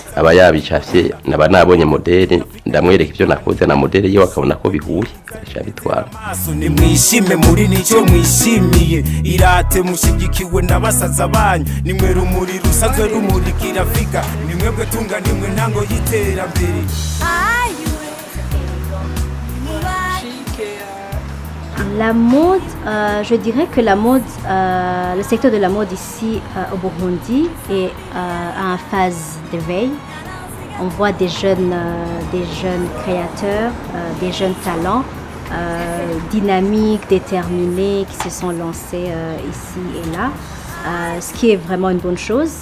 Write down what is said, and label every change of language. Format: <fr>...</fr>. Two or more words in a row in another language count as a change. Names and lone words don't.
<rn>aba yabicafye naba nabonye modeli ndamwereka ivyo nakoze na modeli yiwe akabona ko bihuye abitwara. Nimwishime muri nicyo mwishimiye irate mushigikiwe n'abasaza banyu nimwe rumuri rusanzwe rumurikira Afrika nimwebwe tunga nimwe ntango y'iterambere.</rn> <fr>La mode, je dirais que la mode, le secteur de la mode ici au Burundi est en phase d'éveil. On voit des jeunes créateurs, des jeunes talents dynamiques, déterminés qui se sont lancés ici et là, ce qui est vraiment une bonne chose.</fr>